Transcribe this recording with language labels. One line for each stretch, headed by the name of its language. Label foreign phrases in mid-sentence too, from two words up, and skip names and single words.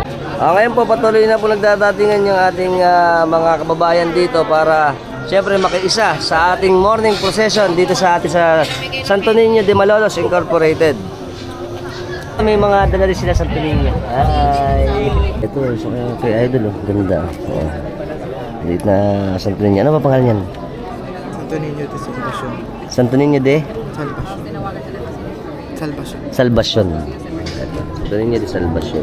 Filipino: Ngayon po patuloy na po nagdadatingan yung ating mga kababayan dito para siyempre makiisa sa ating
English: morning procession
Filipino: dito sa ating sa Santo Niño de Malolos Incorporated. May mga dala rin sila Santo Niño. Ay! Ito, kay Idol oh. Ganda. Oh. Dito na Santo Niño. Ano ba pangalan yan? Santo Niño de Salvacion. Santo Niño de? Salvacion. Salvacion. Santo Niño de Salvacion.